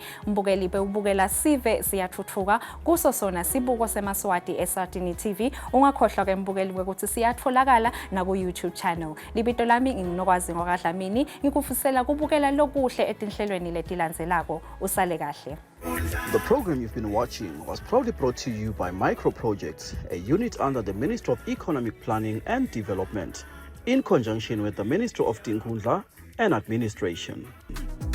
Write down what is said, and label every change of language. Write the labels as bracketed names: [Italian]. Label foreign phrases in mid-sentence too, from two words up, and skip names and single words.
[Swati] Mbukeli bewubukela sive siyathuthuka kuso sona sibuko semaswati eSartini TV ungakhohlwa ke mbukeli ukuthi siyatholakala na ku YouTube channel. libito lami nginokwazi ngokaDlamini ngikufisela kubukela lokuhle etinhlelweni letilandzelako usale kahle. [English] The program you've been watching was proudly brought to you by Micro Projects, a unit under the Ministry of Economic Planning and Development, in conjunction with the Ministry of Tinkhundla and Administration.